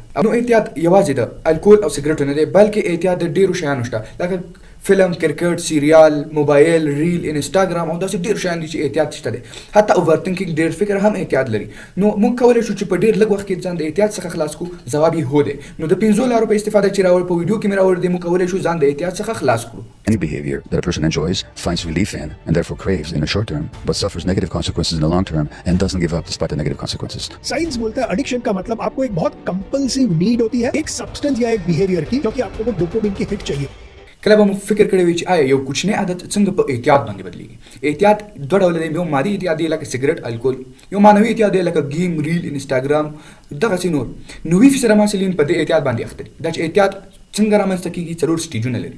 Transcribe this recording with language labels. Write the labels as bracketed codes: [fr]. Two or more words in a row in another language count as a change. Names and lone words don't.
[ps] نو اعتیاد یوازې د الکول او سګرټو نه دی، بلکې اعتیاد د ډېرو شیانو شته، لکه فلم، کرکټ، سیریال، موبایل، ریل، انسټاګرام او داسې ډېر شیان دي چې اعتیاد شته دی. حتی [en] over thinking [ps] ډېر فکر هم اعتیاد لري. نو موږ کولی شو چې په ډېر لږ وخت کې ځان د اعتیاد څخه خلاص کړو. ځواب یې هو دی. نو د 5 لارو په استفاده چې راوړ په ویډیو کې مې راوړی دی، موږ کولی شو ځان د اعتیاد څخه خلاص کړو. [en] Any behavior that a person enjoys, finds relief in, and therefore craves in the short term, but suffers negative consequences in the long term and doesn't give up despite the negative consequences. [ur] سائنس بولتا ہے ایڈکشن کا مطلب آپ کو ایک بہت [en] compulsive need [ur] ہوتی ہے ایک سبسٹینس یا ایک بیہیویئر کی، کیونکہ آپ کو وہ ڈوپامین کی ہٹ چاہیے. [ps] کله به مو فکر کړی وي چې آیا یو کوچنی عادت څنګه په اعتیاد باندې بدلیږي؟ اعتیاد دوه ډوله دی، یو مادي اعتیاد دی لکه سګرټ، الکول، یو معنوي اعتیاد دی لکه گیم، ریل، انسټاګرام، دغسې نور. 90% محصلین په دې اعتیاد باندې اخته دي. دا چې اعتیاد څنګه رامنځته کېږي، 4 سټیجونه لري.